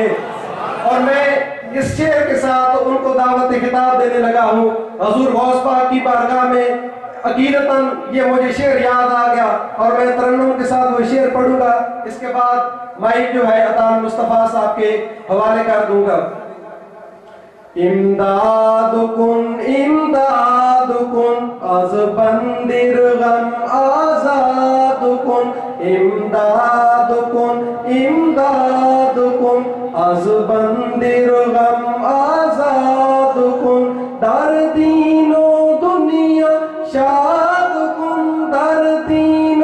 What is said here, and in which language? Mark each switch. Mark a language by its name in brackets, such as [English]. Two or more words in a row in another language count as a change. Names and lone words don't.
[Urdu] اور میں اس شعر کے ساتھ ان کو دعوت خطاب دینے لگا ہوں حضور غوث پاک کی بارگاہ میں۔ عقیدتاً یہ مجھے شعر یاد آ گیا، اور میں ترنم کے ساتھ وہ شعر پڑھوں گا، اس کے بعد مائک جو ہے عطا مصطفیٰ صاحب کے حوالے کر دوں گا۔ [Persian] امداد کن امداد کن از بندر غم آزاد کن، امداد کن امداد کن از بندر غم آزاد کن، در دین و دنیا شاد کن، در دین و